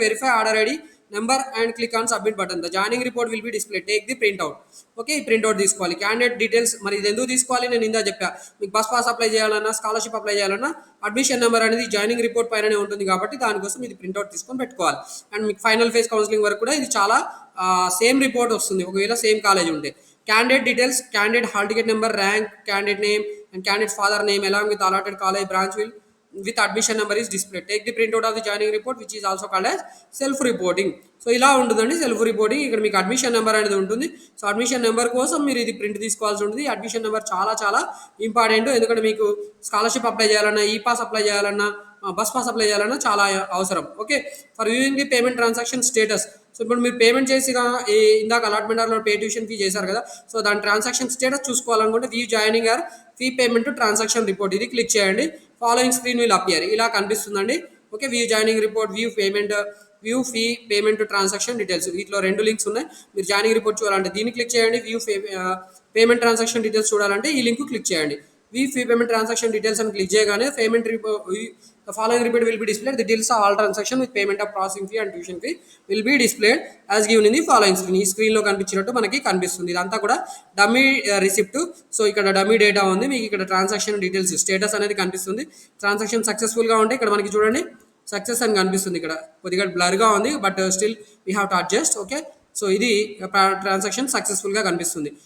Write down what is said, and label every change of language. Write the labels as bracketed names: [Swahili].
[English] Verify order ID number and click on submit button. The joining report will be display. Take the printout. Okay, [Telugu] ఈ printout తీసుకోవాలి. Candidate details మరి ఇది ఎందుకు తీసుకోవాలి నేను ఇందా చెప్పా. మీకు బస్ పాస్ అప్లై చేయాలన్నా, స్కాలర్షిప్ అప్లై చేయాలన్నా అడ్మిషన్ నెంబర్ అనేది జాయినింగ్ రిపోర్ట్ పైననే ఉంటుంది కాబట్టి దానికోసం ఇది ప్రింట్అవుట్ తీసుకొని పెట్టుకోవాలి. అండ్ మీకు ఫైనల్ ఫేజ్ కౌన్సిలింగ్ వరకు కూడా ఇది చాలా సేమ్ రిపోర్ట్ వస్తుంది ఒకవేళ సేమ్ కాలేజ్ ఉంటే. [English] Candidate details, candidate hall ticket number, rank, candidate name and candidate father name along with allotted college branch will with admission number is displayed. Take the printout of the joining report which is also called as self reporting. [Telugu] So ఇలా ఉంటుందండి self reporting. ఇక్కడ మీకు admission number అనేది ఉంటుంది. So admission number కోసం మీరు ఇది print తీసుకోవాల్సి ఉంటుంది. అడ్మిషన్ నెంబర్ చాలా చాలా ఇంపార్టెంట్, ఎందుకంటే మీకు స్కాలర్షిప్ అప్లై చేయాలన్నా, ఈ పాస్ అప్లై చేయాలన్నా, బస్ పాస్ అప్లై చేయాలన్నా చాలా అవసరం. Okay, [English] For viewing the payment transaction status. [Telugu] So ఇప్పుడు మీరు పేమెంట్ చేసిన ఇందాక అలాట్మెంట్ ఆర్లో పే ట్యూషన్ ఫీ చేశారు కదా, సో దాని transaction status చూసుకోవాలనుకుంటే view joining are fee payment transaction report ఇది క్లిక్ చేయండి. [English] Following screen will appear. [Telugu] ఇలా కనిపిస్తుందండి. [English] Okay, view joining report, view payment, view fee payment transaction details. [Telugu] వీటిలో 2 లింక్స్ ఉన్నాయి. మీరు జాయినింగ్ రిపోర్ట్ చూడాలంటే దీన్ని క్లిక్ చేయండి. వ్యూ పేమెంట్ ట్రాన్సాక్షన్ డీటెయిల్స్ చూడాలంటే ఈ లింక్ క్లిక్ చేయండి. View fee payment transaction details అని క్లిక్ చేయగానే payment [English] the following report will be displayed. The details of all transaction with payment of processing fee and tuition fee will be displayed as given in the following screen. [Telugu] ఈ స్క్రీన్లో కనిపించినట్టు మనకి కనిపిస్తుంది. ఇదంతా కూడా dummy receipt. So ఇక్కడ dummy data ఉంది. మీకు ఇక్కడ ట్రాన్సాక్షన్ డీటెయిల్స్ స్టేటస్ అనేది కనిపిస్తుంది. ట్రాన్సాక్షన్ సక్సెస్ఫుల్గా ఉంటే ఇక్కడ మనకి చూడండి సక్సెస్ అని కనిపిస్తుంది. ఇక్కడ కొద్దిగా బ్లర్గా ఉంది [English] But still we have to adjust. [Telugu] Okay, so ఇది ట్రాన్సాక్షన్ సక్సెస్ఫుల్గా కనిపిస్తుంది.